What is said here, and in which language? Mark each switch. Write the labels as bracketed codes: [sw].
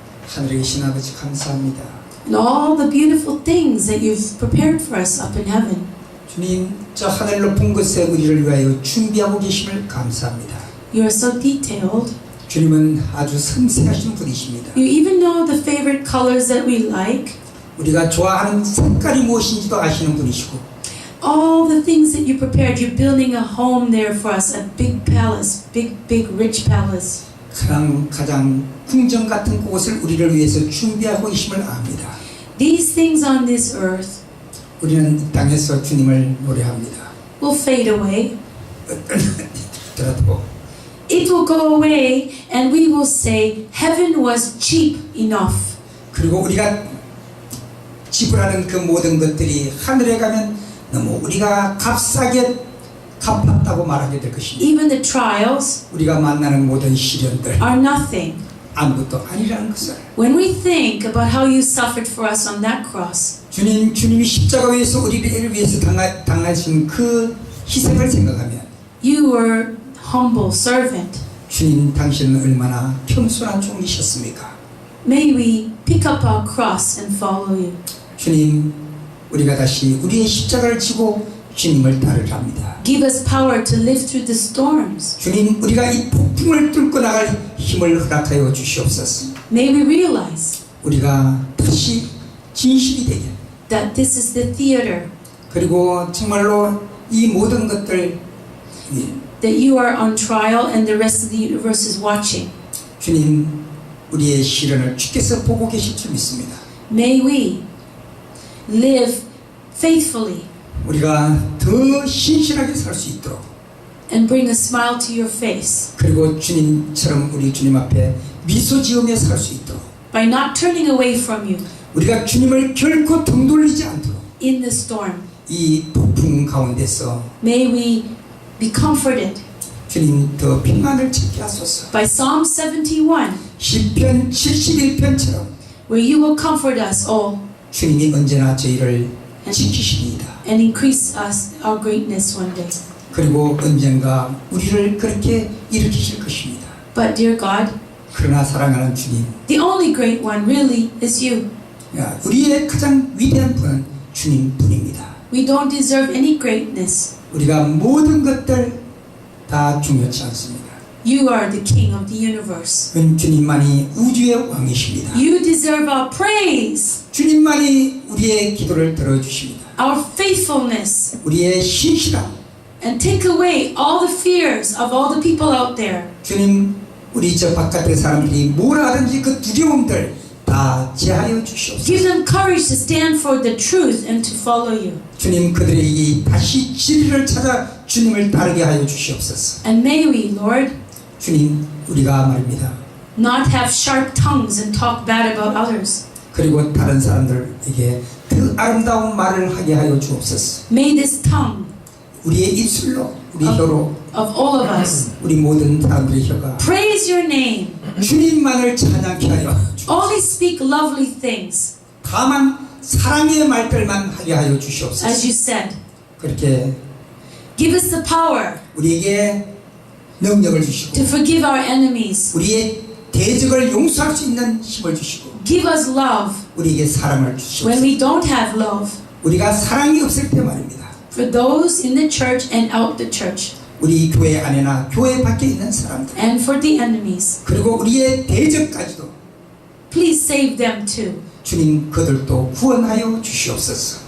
[ko] 하늘에 계신 아버지 감사합니다. [en] and all the beautiful things that you've prepared for us up in heaven. [ko] 주님, 저 하늘 높은 곳에 우리를 위하여 준비하고 계심을 감사합니다. [en] You are so detailed. [ko] 주님은 아주 섬세하신 분이십니다. [en] You even know the favorite colors that we like. [ko] 우리가 좋아하는 색깔이 무엇인지도 아시는 분이시고 [en] All the things that you prepared, you're building a home there for us, a big palace, big rich palace. [ko] 가장 궁전 같은 곳을 우리를 위해서 준비하고 계심을 압니다. [en] These things on this earth [ko] 우리는 이 땅에서 주님을 노래합니다. [en] will fade away. [ko] 더라도 [en] It will go away and we will say heaven was cheap enough. [ko] 그리고 우리가 지불하는 그 모든 것들이 하늘에 가면 너무 우리가 값싸게 갚았다고 말하게 될 것입니다. [en] Even the trials [ko] 우리가 만나는 모든 시련들 [en] are nothing. [ko] 아무것도 아니라는 것을 [en] When we think about how you suffered for us on that cross, [ko] 주님이 십자가 위에서 우리를 위해서 당하신 그 희생을 생각하면 [en] you were humble servant. [ko] 주님 당신은 얼마나 겸손한 종이셨습니까? [en] May we pick up our cross and follow you. [ko] 주님, 우리가 다시 우리의 십자가를 지고 주님을 따르랍니다. [en] Give us power to live through the storms. [ko] 주님, 우리가 이 폭풍을 뚫고 나갈 힘을 허락하여 주시옵소서. [en] May we realize [ko] 우리가 다시 진실이 되게 [en] that this is the theater, [ko] 그리고 정말로 이 모든 것들 [en] that you are on trial and the rest of the universe is watching. [ko] 주님, 우리의 시련을 주께서 보고 계실 줄 믿습니다. [en] May we live faithfully [ko] 우리가 더 신실하게 살 수 있도록 [en] and bring a smile to your face [ko] 그리고 주님처럼 우리 주님 앞에 미소 지으며 살 수 있도록 [en] by not turning away from you [ko] 우리가 주님을 결코 등 돌리지 않도록 [en] in the storm. [ko] 이 폭풍 가운데서 [en] May we be comforted [ko] 주님 더 평안을 찾게 하소서. [en] by Psalm 71, [ko] 시편 71편처럼 [en] where you will comfort us all [ko] 주님이 언제나 저희를 지키십니다. [en] and increase us our greatness one day. [ko] 그리고 언젠가 우리를 그렇게 일으키실 것입니다. [en] But dear God, [ko] 그러나 사랑하는 주님, [en] the only great one really is you. [ko] 우리의 가장 위대한 분은 주님뿐입니다. [en] We don't deserve any greatness. [ko] 우리가 모든 것들 다 중요치 않습니다. [en] You are the King of the universe. [ko] 주님만이 우주의 왕이십니다. [en] You deserve our praise, [ko] 주님만이 우리의 기도를 들어주십니다. [en] our faithfulness, [ko] 우리의 신실함. [en] and take away all the fears of all the people out there. [ko] 주님, 우리 저 바깥의 사람들이 뭐라 하든지 그 두려움들 다 제하여 주시옵소서. [en] Give them courage to stand for the truth and to follow you. [ko] 주님, 그들에게 다시 진리를 찾아 주님을 따르게 하여 주시옵소서. [en] And may we, Lord, [ko] 주님, 우리가 말입니다. [en] not have sharp tongues and talk bad about others. [ko] 그리고 다른 사람들에게 그 아름다운 말을 하게 하여 주옵소서. [en] May this tongue [ko] 우리의 입술로, 우리 혀로, [en] of all of us [ko] 우리 모든 사람들의 혀가 [en] praise your name. [ko] 주님만을 찬양케 하여 주옵소서. [en] Only speak lovely things, [ko] 다만 사랑의 말들만 하게 하여 [en] as [ko] 주시옵소서. [en] you said. [ko] 그렇게 [en] Give us the power [ko] 우리에게 능력을 주시고 [en] to forgive our enemies. [ko] 우리의 대적을 용서할 수 있는 힘을 주시고 [en] Give us love [ko] 우리에게 사랑을 [en] when [ko] 주시옵소서. [en] we don't have love. [ko] 우리가 사랑이 없을 때 말입니다. [en] For those in the church and out the church, [ko] 우리 교회 안에나 교회 밖에 있는 사람들 [en] and for the enemies, [ko] 그리고 우리의 대적까지도 [en] please save them too. [ko] 주님 그들도 구원하여 주시옵소서.